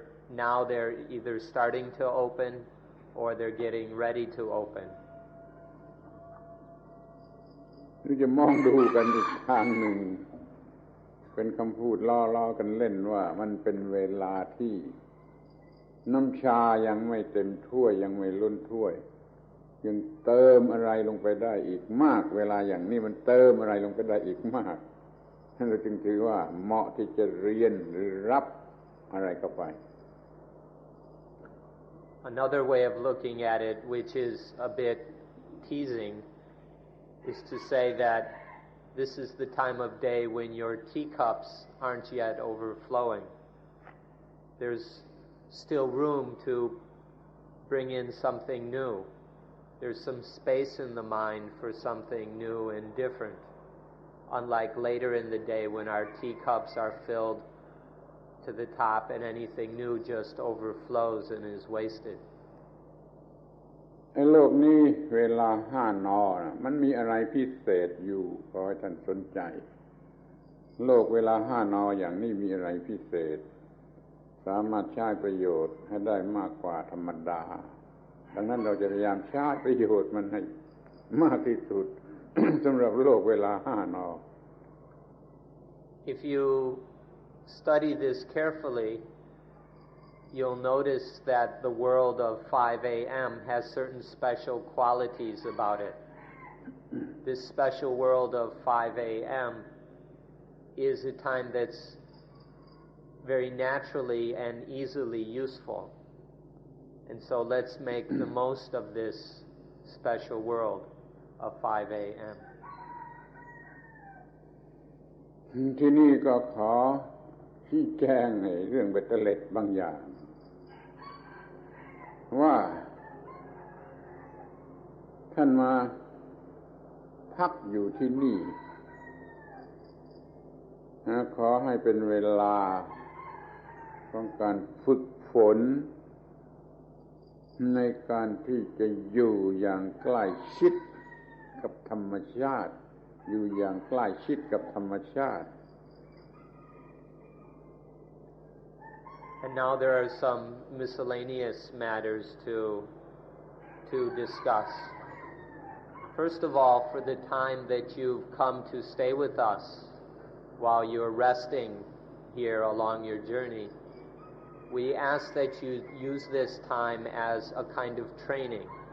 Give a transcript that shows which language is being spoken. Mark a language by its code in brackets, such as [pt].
[en] Now they're either starting to open or they're getting ready to open. [th] นี่จะมองดูกันอีกทางหนึ่งเป็นคำพูดล้อๆกันเล่นว่ามันเป็นเวลาที่น้ำชายังไม่เต็มถ้วยยังไม่ล้นถ้วยยังเติมอะไรลงไปได้อีกมากเวลาอย่างนี้มันเติมอะไรลงไปได้อีกมากเราจึงถือว่าเหมาะที่จะเรียนหรือรับอะไรเข้าไป [en] Another way of looking at it, which is a bit teasing, is to say that this is the time of day when your teacups aren't yet overflowing. There's still room to bring in something new. There's some space in the mind for something new and different, unlike later in the day when our teacups are filled to the top and anything new just overflows and is wasted. [th] ในโลกนี้เวลา5 น. มันมีอะไรพิเศษอยู่ขอให้ท่านสนใจโลกเวลา5 น. อย่างนี้มีอะไรพิเศษสามารถใช้ประโยชน์ให้ได้มากกว่าธรรมดาดังนั้นเราจะพยายามใช้ประโยชน์มันให้มากที่สุด สำหรับโลกเวลา5 น. [en] If you study this carefully, you'll notice that the world of 5 a.m. has certain special qualities about it. This special world of 5 a.m. is a time that's very naturally and easily useful. And so let's make the most of this special world of 5 a.m. [th] ที่นี่ก็ขอชี้แจงในเรื่องเบ็ดเตล็ดบางอย่างว่าท่านมาพักอยู่ที่นี่ ขอให้เป็นเวลาของการฝึกฝนในการที่จะอยู่อย่างใกล้ชิดกับธรรมชาติอยู่อย่างใกล้ชิดกับธรรมชาติ [en] And now there are some miscellaneous matters to discuss. First of all, for the time that you've come to stay with us while you're resting here along your journey, we ask that you use this time as a kind of training.